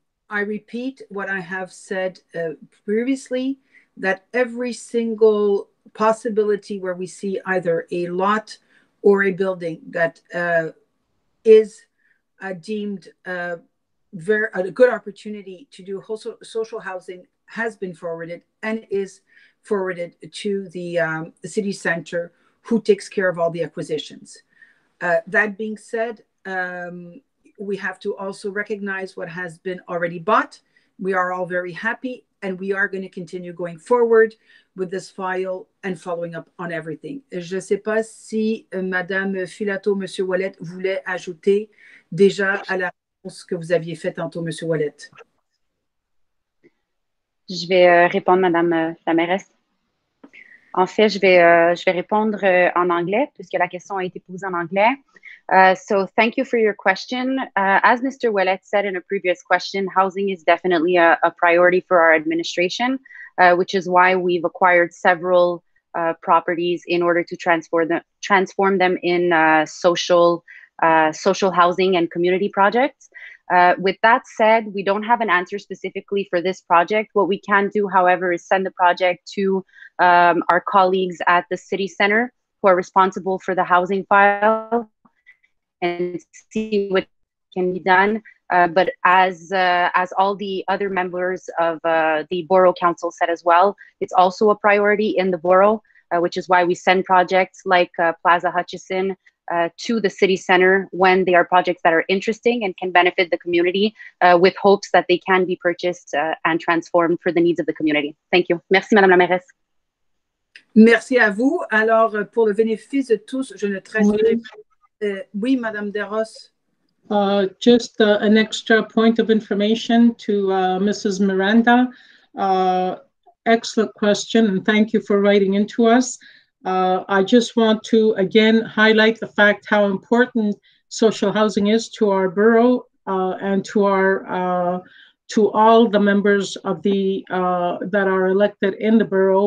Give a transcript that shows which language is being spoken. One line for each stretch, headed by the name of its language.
English: I repeat what I have said previously, that every single possibility where we see either a lot or a building that is deemed a good opportunity to do social housing has been forwarded and is forwarded to the city center, who takes care of all the acquisitions. That being said, we have to also recognize what has been already bought. We are all very happy, and we are going to continue going forward with this file and following up on everything.
French: Je ne sais pas si Madame Filato, Monsieur Ouellette voulait ajouter déjà à la réponse que vous aviez faite tantôt, Monsieur Ouellette. Je vais répondre, Madame la mairesse. En fait, je vais répondre en anglais puisque la question a été posée en anglais.
English: So thank you for your question. As Mr. Ouellette said in a previous question, housing is definitely a priority for our administration, which is why we've acquired several properties in order to transform them in social housing and community projects. With that said, we don't have an answer specifically for this project. What we can do, however, is send the project to our colleagues at the city center who are responsible for the housing file and see what can be done. But as all the other members of the Borough Council said as well, it's also a priority in the borough, which is why we send projects like Plaza Hutchison to the city center when they are projects that are interesting and can benefit the community with hopes that they can be purchased and transformed for the needs of the community. Thank you.
French: Merci, Madame la mairesse. Merci à vous. Alors, pour le bénéfice de tous, je ne traduirai pas. Oui, Madame Desrosses.
English: Just an extra point of information to Mrs. Miranda. Excellent question, and thank you for writing into us. I just want to again highlight the fact how important social housing is to our borough and to our to all the members of the that are elected in the borough.